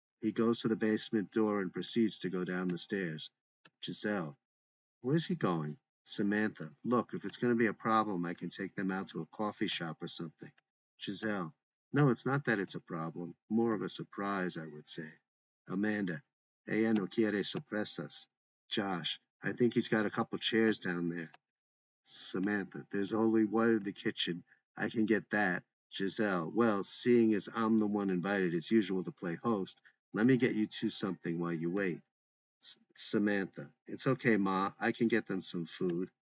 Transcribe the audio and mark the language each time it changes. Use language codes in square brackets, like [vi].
[en] He goes to the basement door and proceeds to go down the stairs. Giselle, where's he going? Samantha, look, if it's going to be a problem, I can take them out to a coffee shop or something. Giselle, no, it's not that it's a problem. More of a surprise, I would say. [es] Amanda, ella no quiere sorpresas. [en] Josh, I think he's got a couple chairs down there. Samantha, there's only one in the kitchen. I can get that. Giselle, well, seeing as I'm the one invited as usual to play host, let me get you two something while you wait. Samantha, it's okay, Ma. I can get them some food.